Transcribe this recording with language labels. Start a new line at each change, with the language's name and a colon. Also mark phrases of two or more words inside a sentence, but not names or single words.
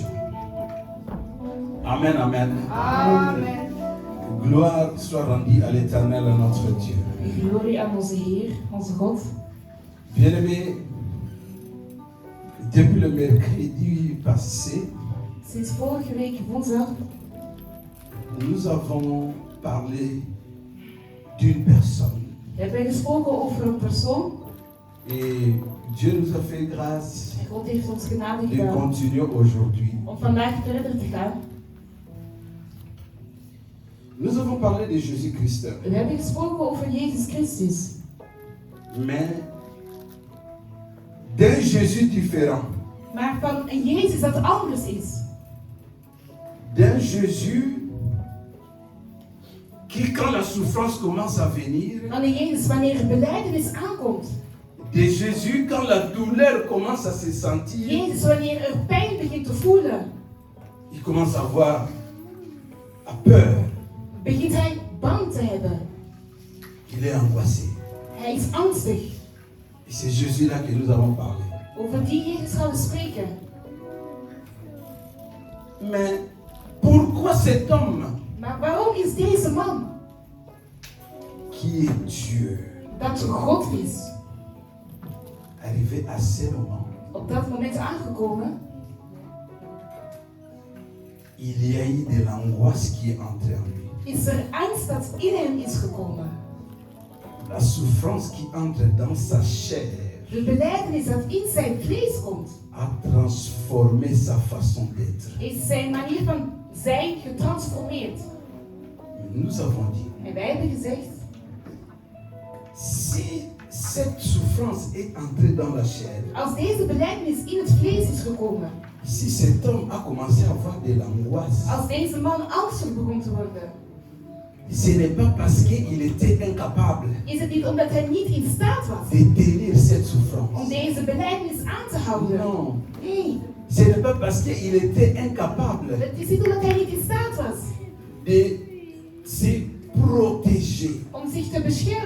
French: Amen, amen. Amen. Gloire soit rendue à l'Éternel, notre Dieu.
Dutch: Glorie aan onze Heer, onze God.
French: Bien-aimé, depuis le mercredi passé,
Dutch: sinds vorige week woensdag,
French: nous avons parlé d'une personne.
Dutch: We hebben gesproken over een persoon.
French: Et Dieu nous a fait grâce
Dutch: En God heeft ons genade
French: de
Dutch: gedaan
French: continuer aujourd'hui.
Dutch: om vandaag verder te gaan.
French: Nous avons parlé de Jésus-Christ.
Dutch: We hebben gesproken over Jezus Christus.
French: Mais d'un Jésus différent.
Dutch: Maar van een Jezus dat anders is.
French: D'un Jésus qui, quand la souffrance commence à venir,
Dutch: Van een Jezus wanneer belijdenis aankomt.
French: de Jésus quand la douleur commence à se sentir,
Dutch: Jezus wanneer er pijn begint te voelen,
French: il commence à avoir peur.
Dutch: begint hij bang te hebben.
French: Il est angoissé.
Dutch: Hij is angstig.
French: Et c'est Jésus-là que nous avons parlé.
Dutch: Over die Jezus gaan we spreken.
French: Mais pourquoi cet homme
Dutch: Maar waarom is deze man,
French: qui est Dieu,
Dutch: dat God is,
French: arrivé à ce moment,
Dutch: op dat moment aangekomen?
French: il y a eu de l'angoisse qui est entrée en lui.
Dutch: Is er angst dat in hem is gekomen?
French: La souffrance qui entre dans sa chair
Dutch: De belijdenis dat in zijn vlees komt,
French: a transformé sa façon d'être.
Dutch: is zijn manier van zijn getransformeerd.
French: Nous avons dit,
Dutch: En wij hebben gezegd,
French: si cette souffrance est entrée dans la chair,
Dutch: als deze belijdenis in het vlees is gekomen,
French: si cet homme a commencé à avoir de l'angoisse,
Dutch: als deze man angstig begon te worden,
French: ce n'est pas parce qu'il était incapable
Dutch: is het niet omdat hij niet in staat was
French: de tenir cette souffrance.
Dutch: om deze belijdenis aan te houden.
French: Non,
Dutch: Nee,
French: ce n'est pas parce qu'il était incapable
Dutch: het is niet omdat hij niet in staat was
French: de se protéger.
Dutch: om zich te beschermen.